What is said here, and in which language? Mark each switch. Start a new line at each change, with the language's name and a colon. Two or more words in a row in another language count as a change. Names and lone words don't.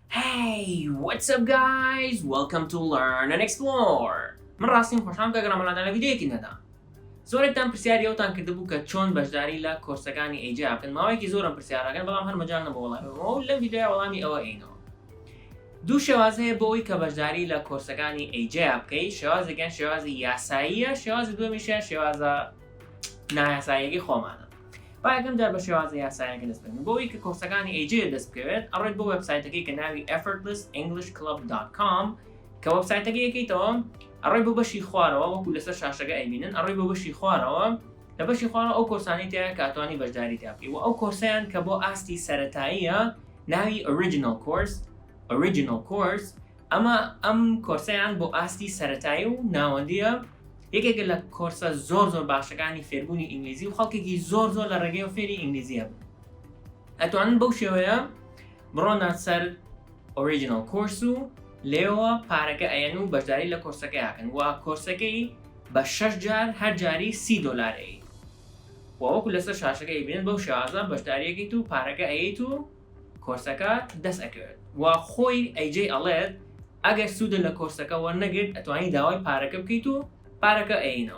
English: Hey, what's up guys? Welcome to Learn&Explore.
Central Kurdish: من ڕاستیم خۆشحام کە گەڕامەڵاتان لە ڤیدیۆیەکی نەدا. زۆرێکتان پرسیاری ئەوتان کردبوو کە چۆن بەشداری لە کۆرسەکانی ئەیجا بکەن. ماوەیەکی زۆرم پرسیارەکەن بەڵام هەر مەجال نەبوو وەڵامی بەمەوە و لەم ڤیدیۆیە وەڵامی ئەوە ئەینەوە. دوو شێواز هەیە بۆ ئەوەی کە بەشداری لە کۆرسەکانی ئەیجا بکەیت. شێوازێکیان شێوازی یاساییە، شێوازی دووەمیشیان شێوازە نایاساییەکی خۆمانە. با یەکەم جار بە شێوازە یاساییەکە دەست بکەین. بۆ ئەوەی کە کۆرسەکانی ئەیجا دەست بکەوێت، ئەڕۆیت بۆ وێبسایتەکەی کە ناوی effortlessenglishclub.com کە وێبسایتەکەی یەکەیتەوە، ئەڕۆیت بۆ بەشی خوارەوە وەکو لەسەر شاشەکە ئەیبینن، ئەڕۆیت بۆ بەشی خوارەوە. لە بەشی خوارەوە ئەو کۆرسانەی تایە کە ئەتوانی بەشداری تیا بکەیت و ئەو کۆرسەیان کە بۆ ئاستی سەرەتاییە ناوی
English: original course.
Central Kurdish: ئەم کۆرسەیان بۆ ئاستی سەرەتایی و ناوەندیە، یەکێکە لە کۆرسە زۆر باشەکانی فێربوونی ئینگلیزی و خەڵکێکی زۆر لە ڕێگەی و فێری ئینگلیزیە بن. ئەتوانن بەو شێوەیە بڕۆنە سەر
English: original course
Central Kurdish: و لێوە پارەکە ئەیەن و بەشداری لە کۆرسەکە یاکەن و کۆرسەکەی بە 6 جار هەر جاری $30 وەکو لەسەر شاشەکە ئەیبینن. بەو شێوازە بەشداریەکەیت و پارەکە ئەیت و کۆرسەکە دەست ئەکەوێت و خۆی ئەیجێ ئەڵێت ئەگەر سوودە لە کۆرسەکە وەرنەگرت ئەتوانی داوای پارەکە بکەیت و پارەکە ئەینەوە.